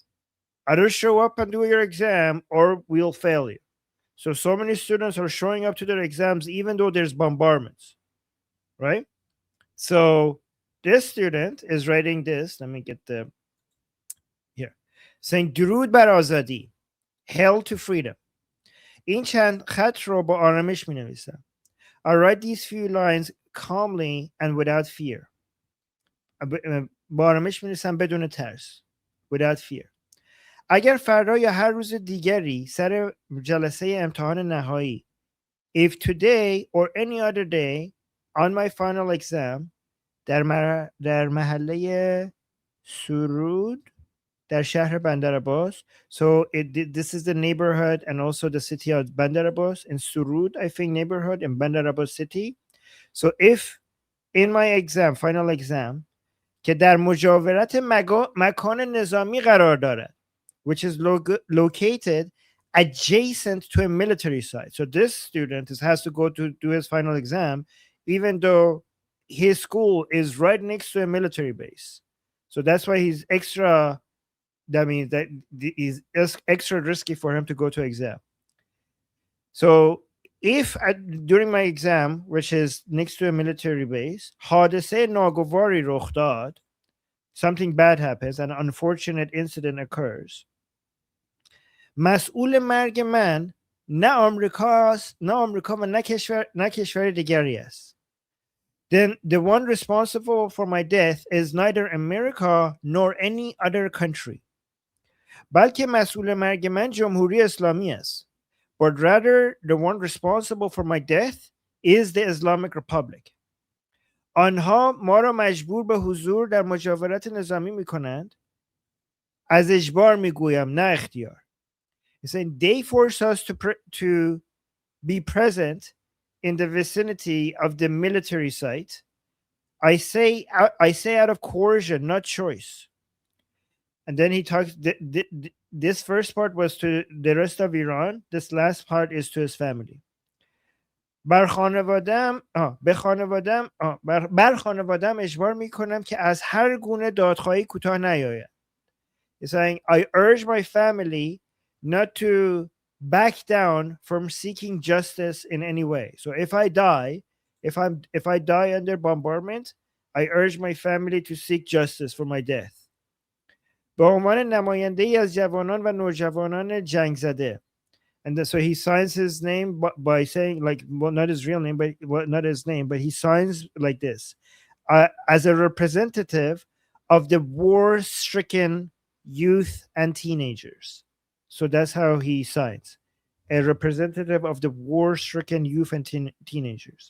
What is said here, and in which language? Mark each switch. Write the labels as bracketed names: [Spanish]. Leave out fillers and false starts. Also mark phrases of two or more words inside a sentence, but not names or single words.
[English] Either show up and do your exam or we'll fail you. So many students are showing up to their exams even though there's bombardments, right? So this student is writing this. Let me get the here. Saying [Persian] درود بر آزادی, [English] Hail to freedom. [Persian] این چند خط رو با آرامش می نویسم. [English] I write these few lines calmly and without fear. [Persian] با آرامش می نویسم بدون ترس. [English] Without fear. [Persian] اگر فردا یا هر روز دیگری سر جلسه امتحان نهایی, [English] if today or any other day on my final exam [Persian] در محله سرود در شهر بندر عباس. [English] So this is the neighborhood and also the city of Bandar Abbas, in Surud, I think, neighborhood in Bandar Abbas city. So if in my exam, final exam, [Persian] که در مجاورت مکان نظامی قرار دارد, [English] which is located adjacent to a military site. So this student has to go to do his final exam, even though his school is right next to a military base. So that's why he's extra, that means that is extra risky for him to go to exam. So if during my exam, which is next to a military base, [Persian] حادثه ناگواری رخ داد, [English] something bad happens, an unfortunate incident occurs, [Persian] مسئول مرگ من نه آمریکاست، نه آمریکا و نه کشور دیگری است. [English] Then the one responsible for my death is neither America nor any other country. [Persian] بلکه مسئول مرگ من جمهوری اسلامی است. [English] But rather the one responsible for my death is the Islamic Republic. [Persian] آنها ما را مجبور به حضور در مجاورت نظامی می کنند. از اجبار می گویم نه اختیار. [English] He's saying they force us to be present in the vicinity of the military site. I say out of coercion, not choice. And then he talks. This first part was to the rest of Iran. This last part is to his family. [Persian] بر خانوادم اجبار میکنم که از هر گونه دادخواهی کوتاه نیاید. [English] He's saying, I urge my family not to back down from seeking justice in any way. So if I die under bombardment, I urge my family to seek justice for my death. [Persian] به عنوان نماینده‌ای از جوانان و نوجوانان جنگ زده. [English] And then, so he signs his name by saying, like, well, not his real name, but not his name, but he signs like this, as a representative of the war-stricken youth and teenagers. So that's how he signs, a representative of the war-stricken youth and teenagers.